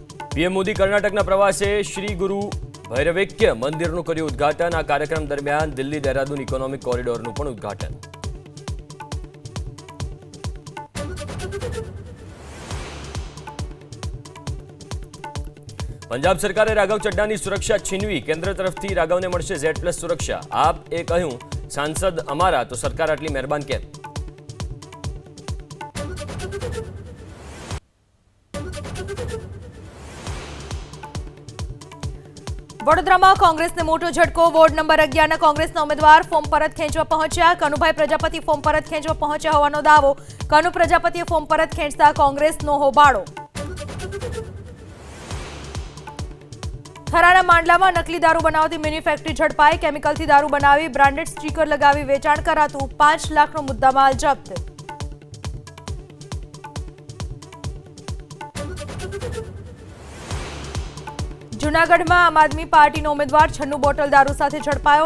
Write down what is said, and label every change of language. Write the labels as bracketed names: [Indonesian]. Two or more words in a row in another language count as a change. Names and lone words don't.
[Gujarati] પીએમ મોદી કર્ણાટકના પ્રવાસે શ્રી ગુરુ ભૈરવેક્ય મંદિરનું કર્યું ઉદ્ઘાટન। આ કાર્યક્રમ દરમિયાન દિલ્હી દેહરાદૂન ઇકોનોમિક કોરિડોરનું પણ ઉદ્ઘાટન। પંજાબ સરકારે રાઘવ ચડ્ડાની સુરક્ષા છીનવી। કેન્દ્ર તરફથી રાઘવને મળશે Z+ સુરક્ષા। આપ એ કહ્યું સાંસદ અમારા તો સરકાર આટલી મહેરબાન કેમ? વડોદરામાં કોંગ્રેસને મોટો ઝટકો। વોર્ડ નંબર 11 ના કોંગ્રેસના ઉમ્મીદવાર ફોર્મ પરત ખેંચવા પહોંચ્યા। કનુભાઈ પ્રજાપતિ ફોર્મ પરત ખેંચવા પહોંચ્યા હોવાનો દાવો। કનુ પ્રજાપતિએ ફોર્મ પરત ખેંચતા કોંગ્રેસનો હોબાળો। થરાના માંડલામાં નકલી દારૂ બનાવતી મિની ફેક્ટરી ઝડપાઈ। કેમિકલથી દારૂ બનાવી બ્રાન્ડેડ સ્ટીકર લગાવી વેચાણ કરાતું। 5 લાખનો મુદ્દામાલ જપ્ત। જૂનાગઢ મેં આમ આદમી પાર્ટી ઉમ્મીદવાર 96 બોટલ દારૂ સાથે ઝડપાયો।